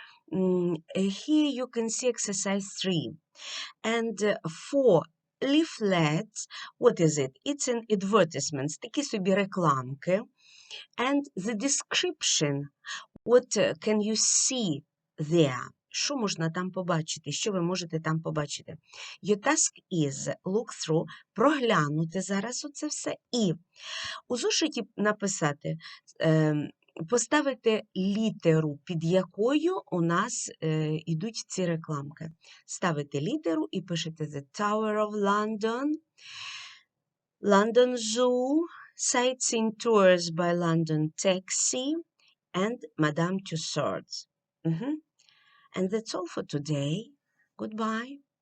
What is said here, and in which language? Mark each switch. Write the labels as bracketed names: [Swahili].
[English] Here you can see exercise 3. And for leaflets, what is it? It's an advertisement, [Ukrainian] такі собі рекламки. [English] And the description, what can you see there? [Ukrainian] Що можна там побачити? Що ви можете там побачити? [English] Your task is look through, [Ukrainian] проглянути зараз оце все і у зошиті написати, поставити літеру, під якою у нас ідуть ці рекламки. Ставите літеру і пишете [English] The Tower of London, London Zoo, Sightseeing Tours by London Taxi, and Madame Tussauds. And that's all for today. Goodbye.